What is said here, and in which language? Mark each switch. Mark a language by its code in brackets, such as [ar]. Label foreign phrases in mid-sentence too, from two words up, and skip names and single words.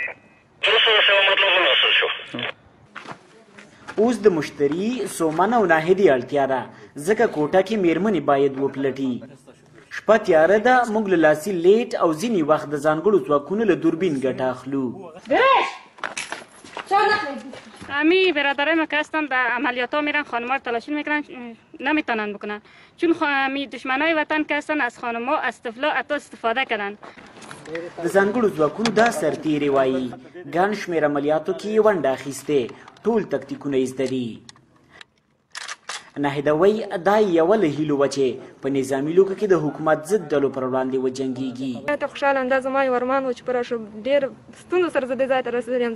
[ps] اوس د مشتري، سومن او ناهدې اړتیا ده، ځکه کوټه کې میرمنې باید وپلټي. شپه تیاره ده، موږ له لاسي لیټ او ځینې وخت د ځانګړو ځواکونو له دوربین ګټه اخلو. [fa] امی برادرای ما که هستن در عملیات ها میرن، خانم‌ها رو تلاشی میکنن، نمیتونن بکنن چون امی دشمنای وطن که هستن از خانم‌ها از طفلا حتی استفاده کردن. [ps] د ځانګړو ځواکونو دا سرتیری وایي ګڼ شمېر عملیاتو کې یې ونډه اخیستې، ټول تکتیکونه یې زده دي. ناهده وایي دا یوه له هیلو وه چې په نظامي لوکه کې د حکومت ضد ډلو پر وړاندې وجنګېږي. ته خوشحاله یم، دا زما یو ارمان و چې په راشو ډېر ستونزو سره زه دې ځای ته رسېدلی یم.